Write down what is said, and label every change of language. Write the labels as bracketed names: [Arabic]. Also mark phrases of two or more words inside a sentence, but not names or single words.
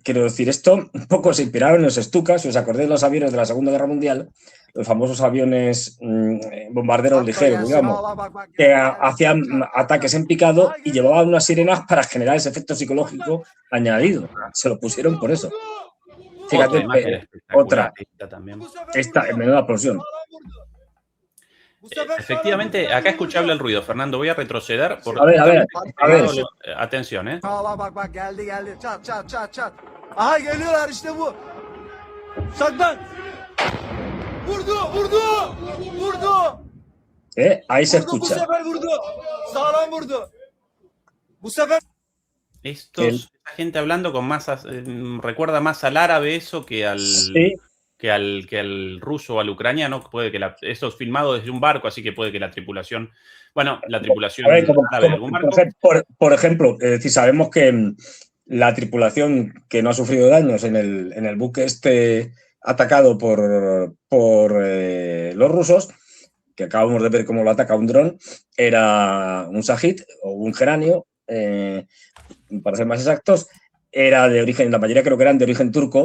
[Spanish] Quiero decir, esto un poco se inspiraron en los Stuka, si os acordáis de los aviones de la Segunda Guerra Mundial, los famosos aviones bombarderos ligeros, digamos, que hacían ataques en picado y llevaban unas sirenas para generar ese efecto psicológico añadido. Se lo pusieron por eso. Fíjate, Otra imagen espectacular, otra. esta también. Esta, en menuda explosión. Efectivamente, acá escuchable el ruido, Fernando. Voy a retroceder. Porque A ver. atención, ¿eh? [Turkish] Bak geldi. Çat. Aha geliyorlar işte bu. Saklan. Vurdu. [Spanish] Ahí se [Turkish] Vurdu, bu [Spanish] escucha. [Turkish] sefer vurdu. Sağlam vurdu. Bu sefer [Spanish] Esta gente hablando con más, recuerda más al árabe eso que al, Sí. que al ruso o al ucraniano. Puede que esto es filmado desde un barco, así que puede que la tripulación, A ver, árabe de algún barco. Por ejemplo, es decir, sabemos que la tripulación que no ha sufrido daños en el buque atacado por los rusos, que acabamos de ver cómo lo ataca un dron, era un Shahid o un geranio, para ser más exactos, era de origen, la mayoría creo que eran de origen turco.